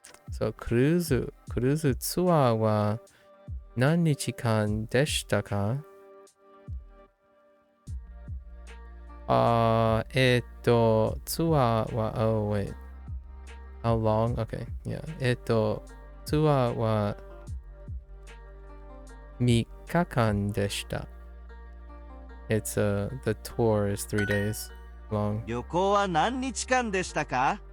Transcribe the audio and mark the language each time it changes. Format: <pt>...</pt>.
<en>So</en> <ja>クルーズツアーは何日間でしたか？ツアーは</ja> <en>oh wait. How long? Okay, yeah.</en> <ja>ツアーは3日間でした。</ja> <en>It's the tour is 3 days long.</en> <ja>旅行は何日間でしたか？</ja>